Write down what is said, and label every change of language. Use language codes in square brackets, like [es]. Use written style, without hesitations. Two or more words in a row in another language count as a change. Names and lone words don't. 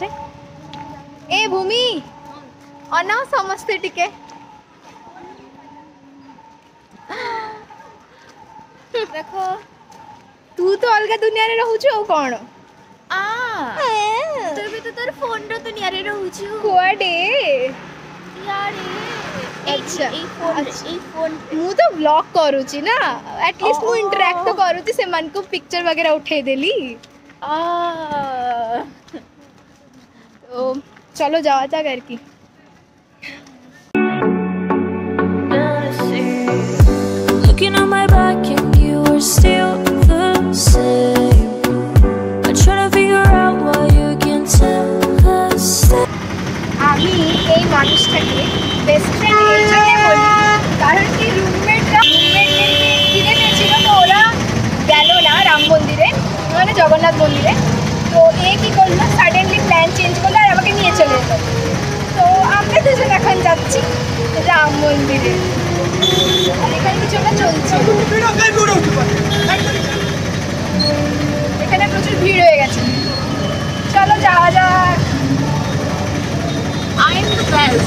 [or] এ ভূমি অনাও সমস্তে টিকে। ଦେଖ ତୁ ତ ଅଲଗା ଦୁନିଆରେ ରହୁଛୁ ଆଉ କଣ। ତୁ ବି ତ ତୋର ଫୋନର ଦୁନିଆରେ ରହୁଛୁ। କୁଆଡେ ଇଆଡେ ଆଚ୍ଛା ଏଇ ଫୋନ ମୁଁ ତ ବ୍ଲଗ କରୁଛି ନା, ଆଟଲିଷ୍ଟ ମୁଁ ଇଣ୍ଟରାକ୍ଟ ତ କରୁଛି, ସେମାନଙ୍କୁ ପିକ୍ଚର ବଗେରା ଉଠେଇ ଦେଲି। [bn] তো চলো যাওয়া যাক আর কি। [en] Looking on my back and you were still the same. I try to figure out why you can tell us that. [bn] আমি এই মানুষটাকে [en] best friend [bn] এই জন্য বলি কারণ কি রুমমেটরা কিনে পেয়েছিল, তো ওরা গেল না রাম মন্দিরে, মানে জগন্নাথ মন্দিরে। তো এ কি করলো, [en] suddenly plan change [bn] করলো আর আমাকে নিয়ে চলে এলো। তো আমরা দুজন এখন যাচ্ছি রাম মন্দিরে, আর এখানে কিছু একটা চলছে। এখানে প্রচুর ভিড় হয়ে গেছে, চলো যাওয়া যাক। [en] I am the best.